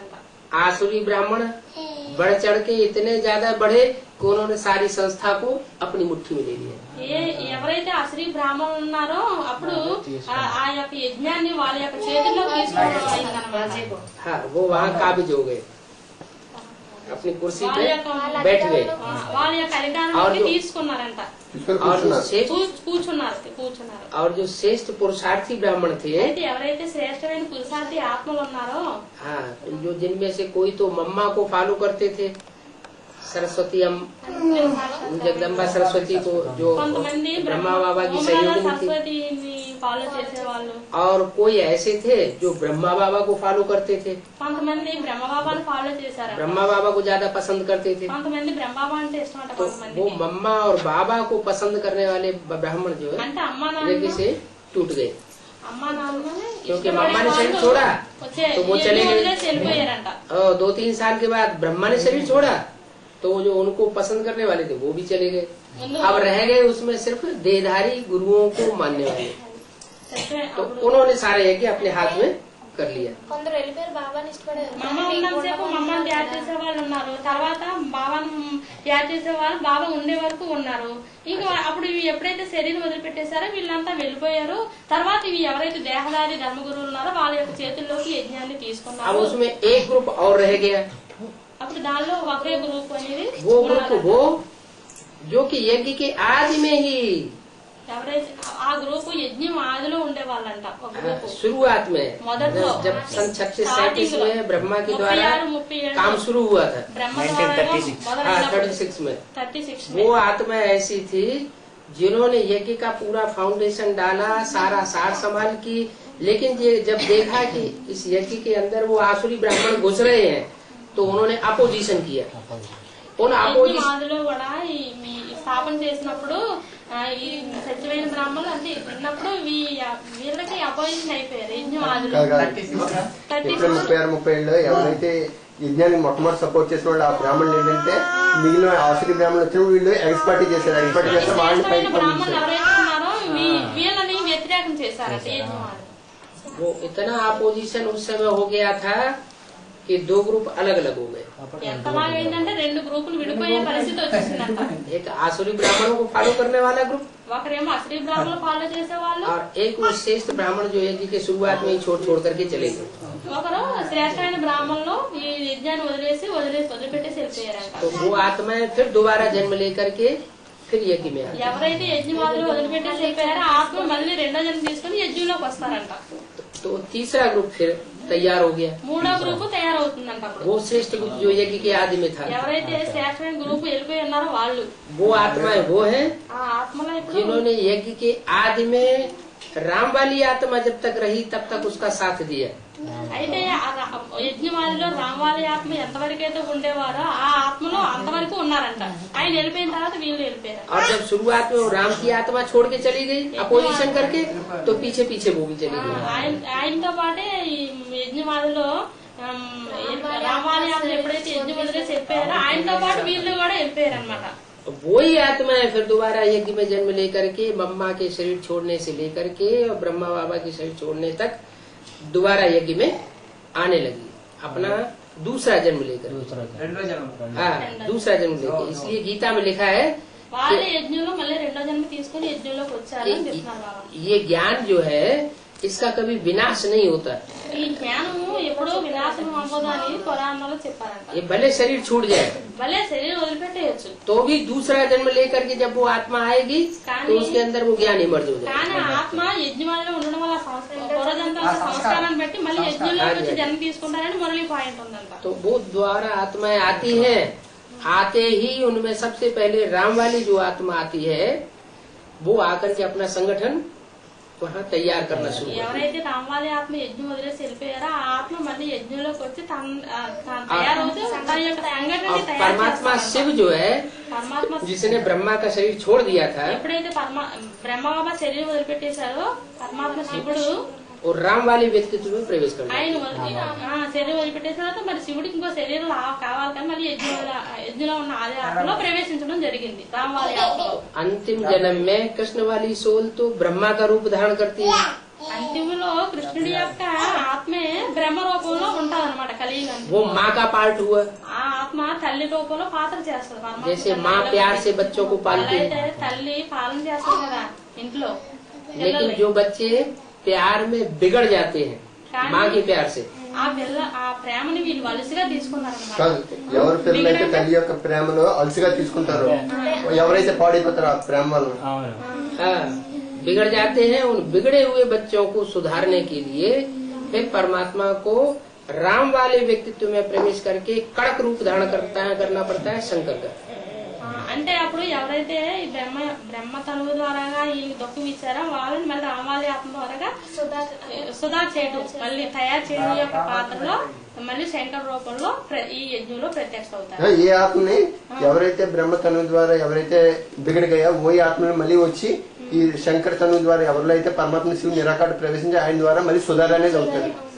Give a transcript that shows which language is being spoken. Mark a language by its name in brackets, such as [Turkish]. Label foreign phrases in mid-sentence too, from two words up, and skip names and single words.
[Hindi] आसुरी ब्राह्मण बढ़ चढ़ के इतने ज्यादा बढ़े कि उन्होंने सारी संस्था को अपनी मुट्ठी में ले लिया। [Telugu] ఎవరైతే అసలు బ్రాహ్మణులు ఉన్నారో అప్పుడు ఆ యొక్క యజ్ఞాన్ని వాళ్ళ యొక్క చేతుల్లో తీసుకోవడం అయిందన్నమాట. [Hindi] हाँ, वो वहाँ काबिज हो गए, अपनी कुर्सी पे बैठ गए [Telugu] వాళ్ళ యొక్క అధికారంలోకి తీసుకున్నారంట. [Hindi] और जो श्रेष्ठ [Telugu] కూర్చున్నారు. [Hindi] और जो श्रेष्ठ पुरुषार्थी ब्राह्मण थे, [Telugu] అయితే ఎవరైతే శ్రేష్టమైన పురుషార్థి ఆత్మలు ఉన్నారో [Hindi] हाँ, जो जिनमें से कोई तो मम्मा को फॉलो करते थे, सरस्वती जगदम्बा सरस्वती को, जो [Telugu] కొంతమంది [Hindi] ब्रह्मा बाबा की सहयोगी थी, [Telugu] సరస్వతిని ఫాలో చేసేవాళ్ళు, [Hindi] और कोई ऐसे थे जो ब्रह्मा बाबा को फॉलो करते थे, [Telugu] కొంతమంది బ్రహ్మబాబాను ఫాలో చేశారు, [Hindi] ब्रह्मा बाबा को ज्यादा पसंद करते थे। [Telugu] కొంతమంది బ్రహ్మబాబా అంటే ఇష్టం అంట. [Hindi] तो [Telugu] కొంతమంది [Hindi] वो मम्मा और बाबा को पसंद करने वाले ब्राह्मण जो है [Telugu] అంటే అమ్మా [Hindi] जल्दी [Telugu] నాన్న [Hindi] से टूट गए, [Telugu] అమ్మా నాన్న [Hindi] क्योंकि मम्मा ने शरीर छोड़ा तो वो चले गए। [Telugu] వెళ్ళిపోయారంట. [Hindi] और 2-3 साल के बाद ब्रह्मा ने शरीर छोड़ा तो वो जो उनको पसंद करने वाले थे वो भी चले गए। अब रह गए उसमें सिर्फ देहधारी गुरुओं को मानने वाले। तो उन्होंने सारे यज्ञ अपने हाथ में कर लिया। [Telugu] కొందరు వెళ్ళిపోయారు, బాబాని ఇష్టపడారు. మమ్మ ఉన్నంతసేపు మమ్మల్ని తయారు చేసే వాళ్ళు ఉన్నారు, తర్వాత బాబాను తయారు చేసే వాళ్ళు బాబా ఉండే వరకు ఉన్నారు. ఇంకా అప్పుడు ఇవి ఎప్పుడైతే శరీరం వదిలిపెట్టేశారో వీళ్ళంతా వెళ్ళిపోయారు. తర్వాత ఇవి ఎవరైతే దేహదారి ధర్మగురువులు ఉన్నారో వాళ్ళ యొక్క చేతుల్లోకి యజ్ఞాన్ని [Hindi] अब [Telugu] తీసుకున్నారు. [Hindi] उसमें एक ग्रुप और रह गया, [Telugu] అప్పుడు దానిలో ఒకే గ్రూప్ అనేది [Hindi] वो ग्रुप वो जो कि यज्ञ के आदि में ही, [Telugu] ఎవరైతే ఆ గ్రూప్ యజ్ఞం ఆదిలో ఉండే వాళ్ళంట. ఒక గ్రూప్ [Hindi] शुरुआत में [Telugu] మొదట్లో [Hindi] जब सन 36-37 में ब्रह्मा के द्वारा 36 काम शुरू हुआ था, [Telugu] బ్రహ్మ ద్వారా [Hindi] 36 में 36 वो आत्मा ऐसी थी जिन्होंने यज्ञ का पूरा फाउंडेशन डाला, सारा सार संभाल की, लेकिन ये जब देखा कि इस यज्ञ के अंदर वो आसुरी ब्राह्मण घुस रहे हैं तो उन्होंने अपोजिशन किया। उन अपोजिशन [Telugu] ఆదిలో కూడా ఈ మీ స్థాపన చేసినప్పుడు ఈ సత్యమైన బ్రాహ్మణులు అంటే ఉన్నప్పుడు వీళ్ళకి అపోజిషన్ అయిపోయారు యజ్ఞం ఆదిలో 36-37 ఎవరైతే యజ్ఞానికి మొట్టమొదటి సపోర్ట్ చేసిన వాళ్ళు ఆ బ్రాహ్మణులు ఏంటంటే మిగిలిన ఆసురి బ్రాహ్మణులు వచ్చినప్పుడు వీళ్ళు ఎక్స్పర్ట్ చేశారు. ఎక్స్పర్ట్ చేస్తే వాళ్ళని పైకి బ్రాహ్మణులు ఎవరైతే ఉన్నారో వీళ్ళని వ్యతిరేకం చేశారట యజ్ఞం ఆదిలో. [Hindi] वो इतना अपोजिशन उस समय हो गया था कि 2 ग्रुप अलग अलग हो गए। [Telugu] ఎంతలాగా ఏంటంటే 2 గ్రూపులు విడిపోయే పరిస్థితి వచ్చేసిందంట. [Hindi] एक आसुरी ब्राह्मणों को फॉलो करने वाला ग्रुप [Telugu] ఒకరేమో అసలు బ్రాహ్మణులు ఫాలో చేసేవాళ్ళు, [Hindi] और एक वो श्रेष्ठ ब्राह्मण जो यज्ञ के शुरुआत में ही छोड़ करके चले गए। [Telugu] ఒకరు శ్రేష్టమైన బ్రాహ్మణులు ఈ యజ్ఞాన్ని వదిలిపెట్టేసి వెళ్ళిపోయారంట. [Hindi] तो वो आत्माएं फिर दोबारा जन्म लेकर के फिर यज्ञ में आती। [Telugu] ఎవరైతే యజ్ఞవాదులు వదిలిపెట్టేసి వెళ్ళిపోయారో ఆత్మ మళ్ళీ రెండో జన్మ తీసుకుని యజ్ఞంలోకి వస్తారంట. [Hindi] तो तीसरा ग्रुप फिर तैयार हो गया। [Telugu] మూడో గ్రూపు తయారవుతుందంట. అప్పుడు [Hindi] वो श्रेष्ठ ग्रुप जो यज्ञ के आदि में था, [Telugu] ఎవరైతే శ్రేష్టమైన గ్రూపు వెళ్ళిపోయి ఉన్నారో వాళ్ళు [Hindi] वो आत्माएं वो है [Telugu] ఆ ఆత్మలో ఇప్పుడు [Hindi] जिन्होंने यज्ञ के आदि में राम वाली आत्मा जब तक रही तब तक उसका साथ दिया। [Telugu] అయితే యజ్ఞవాదిలో రామవాలి ఆత్మ ఎంతవరకు అయితే ఉండేవారో ఆ ఆత్మలో అంతవరకు ఉన్నారంట. ఆయన వెళ్ళిపోయిన తర్వాత వీళ్ళు వెళ్ళిపోయారు. [Hindi] और जब शुरुआत में वो राम की आत्मा छोड़ के चली गई अपोजिशन करके, तो पीछे पीछे वो भी चली गई। [Telugu] ఆయనతో పాటే ఈ యజ్ఞవాదిలో రామవాలి ఆత్మ ఎప్పుడైతే యజ్ఞం వదిలేసి వెళ్ళిపోయారో ఆయనతో పాటు వీళ్ళు కూడా వెళ్ళిపోయారు అనమాట. [Hindi] वही आत्माएं फिर दोबारा यज्ञ में जन्म लेकर के मम्मा के शरीर छोड़ने से लेकर के और ब्रह्मा बाबा के शरीर छोड़ने तक दोबारा यज्ञ में आने लगी, अपना दूसरा जन्म लेकर। हाँ, दूसरा जन्म लेकर। इसलिए गीता में लिखा है [Telugu] వాళ్ళ యజ్ఞంలో మళ్ళీ రెండో జన్మ తీసుకుని యజ్ఞంలోకి వచ్చారు అని చెప్తున్నారు బాబా. [Hindi] ये ज्ञान जो है इसका कभी विनाश नहीं होता। [Telugu] ఈ జ్ఞానము ఎప్పుడూ వినాశనం అవ్వదు అని పురాణాల్లో చెప్పారంట. [Hindi] ये भले शरीर छूट जाए [Telugu] భలే శరీరం వదిలిపెట్టేయచ్చు, [Hindi] तो भी दूसरा जन्म लेकर के जब वो आत्मा आएगी तो उसके अंदर वो ज्ञान इमर्ज हो जाएगा। [Telugu] కానీ ఆత్మ యజ్ఞంలో ఉండడం వల్ల పూర్వజన్మల సంస్కారాన్ని బట్టి మళ్ళీ యజ్ఞంలోకి వచ్చి జన్మ తీసుకుంటారని మురళి పాయింట్ ఉందంట. [Hindi] तो वो द्वारा आत्माएं आती हैं, आते ही उनमें सबसे पहले राम वाली जो आत्मा आती है वो आकर के अपना संगठन वहाँ तैयार करना शुरू करती है। [Telugu] ఎవరైతే రామవాలి ఆత్మ యజ్ఞం వదిలేసి వెళ్ళిపోయారో ఆ ఆత్మ మళ్ళీ యజ్ఞంలోకి వచ్చి తయారవుతూ తన యొక్క సంఘటన [Hindi] और परमात्मा शिव जो है [Telugu] పరమాత్మ [Hindi] जिसने ब्रह्मा का शरीर छोड़ दिया था, [Telugu] ఎప్పుడైతే బ్రహ్మబాబా శరీరం వదిలిపెట్టేశారో పరమాత్మ శివుడు [Hindi] और राम वाले व्यक्तित्व में प्रवेश करना। [Telugu] ఆయన శరీరం వదిలిపెట్టేసిన తర్వాత మరి శివుడికి ఇంకో శరీరం కావాలి కానీ మళ్ళీ యజ్ఞంలో ఉన్న ఆది ఆత్మలో ప్రవేశించడం జరిగింది రామవాలి ఆత్మలో. [Hindi] अंतिम जन्म में कृष्ण वाली सोल तो ब्रह्मा का रूप धारण करती है। [Telugu] అంతిమలో కృష్ణుడి యొక్క ఆత్మే బ్రహ్మ రూపంలో ఉంటదన్నమాట కలియుగానికి. [Hindi] वो माँ का पार्ट हुआ, [Telugu] ఆ ఆత్మ తల్లి రూపంలో పాత్ర చేస్తుంది. [Hindi] जैसे माँ प्यार से बच्चों को पालती है, [Telugu] అయితే తల్లి పాలన చేస్తుంది కదా ఇంట్లో. [Hindi] लेकिन जो बच्चे प्यार में बिगड़ जाते हैं माँ के प्यार से, [Telugu] ఆ ప్రేమని వీళ్ళు వలసగా తీసుకున్నారన్నమాట. కాదు, ఎవరి పిల్లలైతే తల్లి యొక్క ప్రేమలో అలసిగా తీసుకుంటారో ఎవరైతే పాడైపోతారో ఆ ప్రేమ వల్ల [Hindi] हाँ, बिगड़ जाते हैं। उन बिगड़े हुए बच्चों को सुधारने के लिए फिर परमात्मा को राम वाले व्यक्तित्व में प्रवेश करके कड़क रूप धारण करना पड़ता है शंकर का। [Telugu] అంటే అప్పుడు ఎవరైతే ఈ బ్రహ్మ తనువు ద్వారాగా ఈ దుఃఖం ఇచ్చారో వాళ్ళని మళ్ళీ రామాలి ఆత్మ ద్వారాగా సుధా చేయడం మళ్ళీ తయారు చేయడం యొక్క పాత్రలో మళ్ళీ శంకర రూపంలో ఈ యజ్ఞంలో ప్రత్యక్ష అవుతారు. ఏ ఆత్మని ఎవరైతే బ్రహ్మ తను ద్వారా ఎవరైతే [Hindi] बिगड़ गया [Telugu] ఓ ఆత్మని మళ్ళీ వచ్చి ఈ శంకర తను ద్వారా ఎవరిలో అయితే పరమాత్మ శివుడు నిరాకారుడు ప్రవేశించి ఆయన ద్వారా మళ్ళీ సుధార అనేది అవుతుంది.